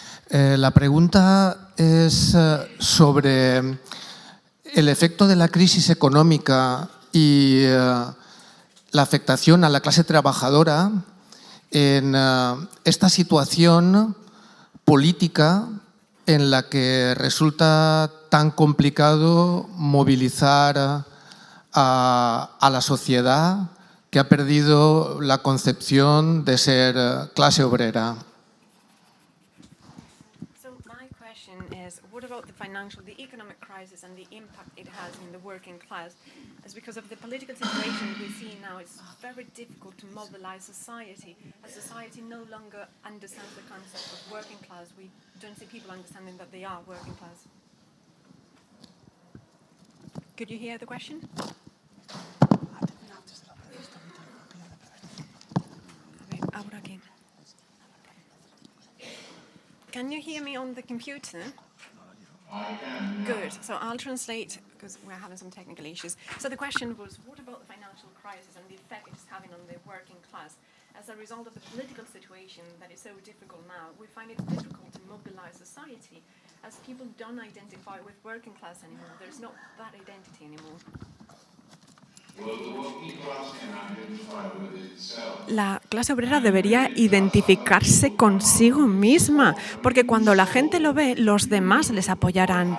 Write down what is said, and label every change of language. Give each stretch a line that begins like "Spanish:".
Spanish: La pregunta es sobre el efecto de la crisis económica y la afectación a la clase trabajadora en esta situación política en la que resulta tan complicado movilizar a la sociedad que ha perdido la concepción de ser clase obrera.
English: So my question is, what about the economic crisis and the impact it has in the working class? As because of the political situation we see now, it's very difficult to mobilize society. As society no longer understands the concept of working class, we don't see people understanding that they are working class. Could you hear the question?
Spanish: Ahora aquí.
English: Can you hear me on the computer? Good. So I'll translate because we're having some technical issues. So the question was, what about the financial crisis and the effect it's having on the working class? As a result of the political situation that is so difficult now, we find it difficult to mobilize society as people don't identify with working class anymore. There's not that identity anymore.
Spanish: La clase obrera debería identificarse consigo misma, porque cuando la gente lo ve, los demás les apoyarán.